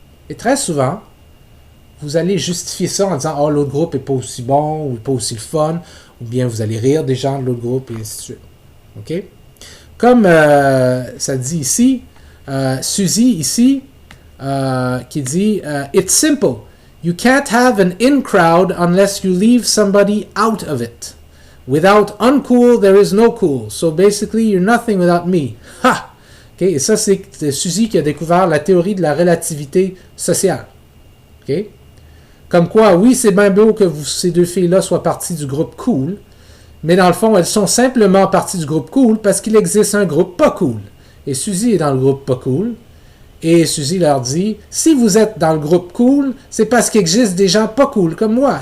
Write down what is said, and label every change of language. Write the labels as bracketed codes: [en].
[fr] Et très souvent, vous allez justifier ça en disant « Ah, l'autre groupe n'est pas aussi bon ou pas aussi le fun », ou bien vous allez rire des gens de l'autre groupe, et ainsi de suite. OK? Comme ça dit ici, Suzy ici, qui dit « [en] It's simple. You can't have an in-crowd unless you leave somebody out of it. Without uncool, there is no cool. So basically, you're nothing without me. » Ha! Okay? [fr] Et ça, c'est Suzy qui a découvert la théorie de la relativité sociale. Okay? Comme quoi, oui, c'est bien beau que ces deux filles-là soient parties du groupe cool, mais dans le fond, elles sont simplement parties du groupe cool parce qu'il existe un groupe pas cool. Et Suzy est dans le groupe pas cool. Et Suzy leur dit, si vous êtes dans le groupe cool, c'est parce qu'il existe des gens pas cool comme moi.